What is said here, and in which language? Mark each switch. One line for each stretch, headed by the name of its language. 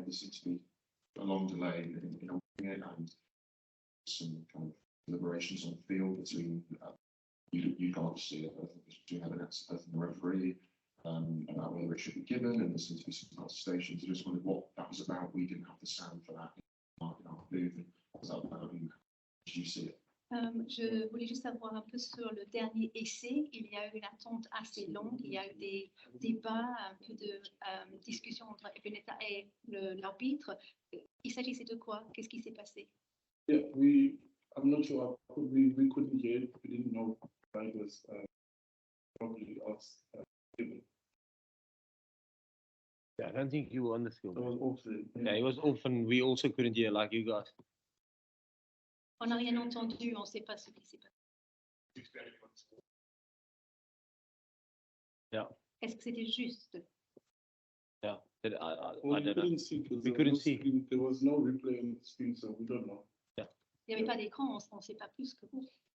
English: There seemed to be a long delay in opening it and some kind of deliberations on the field between you guys, between Helen and the referee, about whether it should be given, and there seems to be some protestations. I just wondered what that was about. We didn't have the sound for that in our booth. Was that about? Did you see it?
French: Je voulais juste savoir un peu sur le dernier essai. Il y a eu une attente assez longue. Il y a eu des débats, un peu de discussion entre Ebeneta et l'arbitre. Il s'agissait de quoi? Qu'est-ce qui s'est passé?
English: Yeah, I'm not sure. We couldn't hear it. We didn't know why it was probably us. Yeah, I don't think you were on the field. It was awful. Yeah, it was off, and we also couldn't hear like you guys.
French: On n'a rien entendu, on ne sait pas ce qui s'est passé.
English: Yeah.
French: Est-ce que c'était juste?
English: Yeah, I Well, don't know. we couldn't see. There was no replay on the screen, so we don't know. Yeah.
French: Il n'y avait pas d'écran, on ne sait pas plus que vous.